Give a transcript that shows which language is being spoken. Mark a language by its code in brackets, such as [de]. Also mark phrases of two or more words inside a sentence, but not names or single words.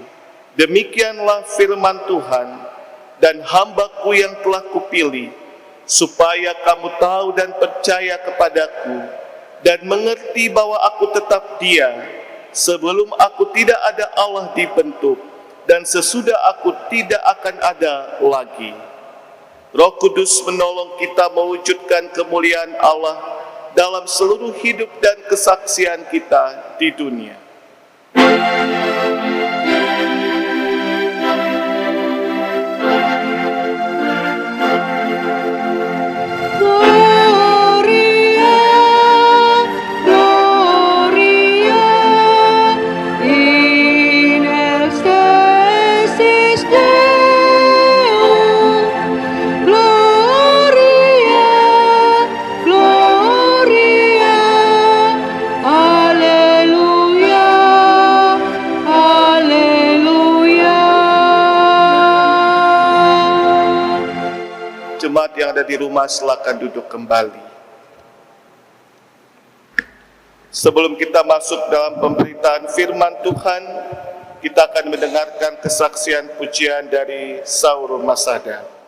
[id] Demikianlah firman Tuhan. Dan hamba-Ku yang telah Kupilih, supaya kamu tahu dan percaya kepadaku, dan mengerti bahwa Aku tetap Dia, sebelum Aku tidak ada Allah dibentuk, dan sesudah Aku tidak akan ada lagi. Roh Kudus menolong kita mewujudkan kemuliaan Allah dalam seluruh hidup dan kesaksian kita di dunia. [la] Gloria, Gloria, in excelsis Deo. Gloria, Gloria, Alleluia, Alleluia. [id] Jemaat yang ada di rumah, silakan duduk kembali. Sebelum kita masuk dalam pemberitaan firman Tuhan, kita akan mendengarkan kesaksian pujian dari Saur Masada.